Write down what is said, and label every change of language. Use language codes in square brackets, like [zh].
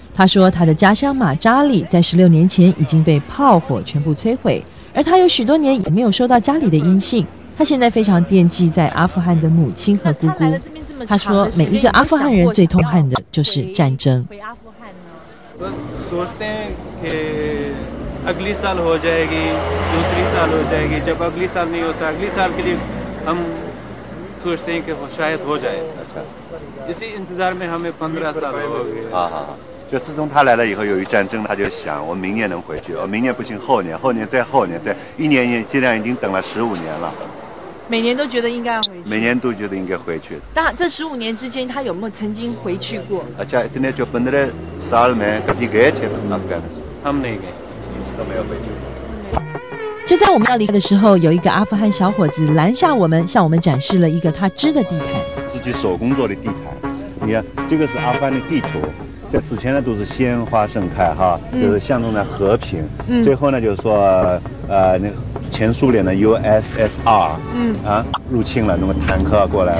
[zh] 他说他的家乡马扎里在16年前已经被炮火全部摧毁，而他有许多年也没有收到家里的音信。他现在非常惦记在阿富汗的母亲和姑姑。他说每一个阿富汗人最痛恨的就是战争。 [hi] अगली साल हो जाएगी, दूसरी साल हो जाएगी, जब अगली साल नहीं होता अगली साल के लिए हम सोचते हैं कि शायद हो जाए। अच्छा, इसी इंतजार में हमें 15 साल हो गए। [zh] 就自从他来了以后，由于战争，他就想我明年能回去，明年不行后年，后年再后年，再一年，这样已经等了15年了。每年都觉得应该要回去。每年都觉得应该回去。但这15年之间，他有没有曾经回去过？ [hi] अच्छा, इतने जो 15 साल में कभी गए थे अफगानिस्तान? हम नहीं गए, [zh] 一次都没有回去。就在我们要离开的时候，有一个阿富汗小伙子拦下我们，向我们展示了一个他织的地毯，自己手工做的地毯。你看，这个是阿富汗的地图。在此前呢，都是鲜花盛开哈，就是象征着和平。最后呢，就是说，那个前苏联的 USSR，入侵了，那么坦克过来了，